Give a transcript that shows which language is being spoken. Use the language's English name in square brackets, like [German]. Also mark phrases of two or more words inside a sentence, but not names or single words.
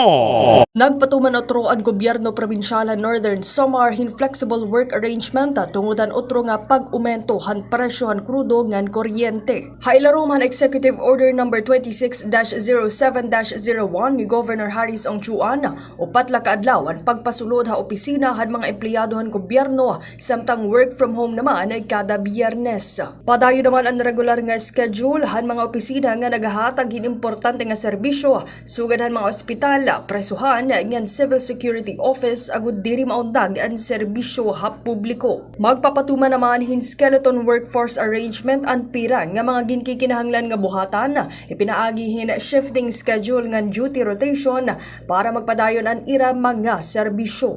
[Waray] Nagpatuman otro ang gobyerno probinsyal Northern Samar hin [English] flexible work arrangement [Waray] tungudan otro nga pag-umento han presyo han krudo ngan kuryente. Hailarom han Executive Order No. 26-07-01 ni Governor Harris Ongchuan upat la kaadlaw ang pagpasulod ha opisina han mga empleyado han gobyerno samtang [English] work from home [Waray] naman ay kada Biyernes. Padayo naman ang regular nga schedule han mga opisina nga nagahatag hin importante nga serbisyo sugad han mga ospital, presuhan ngan [English] civil security office [Waray] agud diri maundag ang serbisyo ha publiko. Magpapatuma naman hin [English] skeleton workforce arrangement [Waray] ang pira nga mga ginkikinahanglan nga buhatan, ipinaagi hin [English] shifting schedule [Waray] ngan [English] duty rotation [Waray] para magpadayon ang ira mga serbisyo.